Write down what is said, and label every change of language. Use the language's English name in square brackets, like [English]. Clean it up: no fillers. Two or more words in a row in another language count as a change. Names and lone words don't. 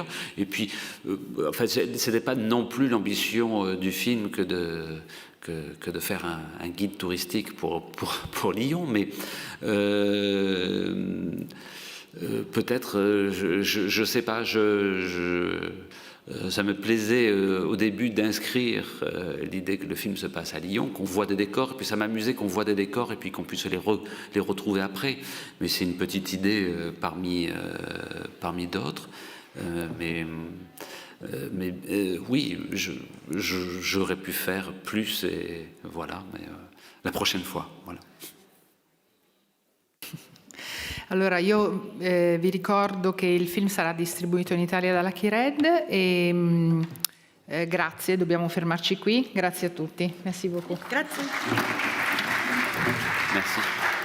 [French] Et puis, enfin, ce n'était pas non plus l'ambition du film que de faire un guide touristique pour Lyon, mais peut-être, je sais pas, ça me plaisait au début d'inscrire l'idée que le film se passe à Lyon, qu'on voit des décors, et puis ça m'amusait qu'on voit des décors et puis qu'on puisse les retrouver après. Mais c'est une petite idée parmi d'autres. Mais oui, j'aurais pu faire plus, et voilà, mais la prochaine fois, voilà. [Italian] Allora, io vi ricordo che il film sarà distribuito in Italia dalla Key-Red e grazie, dobbiamo fermarci qui. Grazie a tutti. [French] Merci beaucoup. [Italian] Grazie. [French] Merci.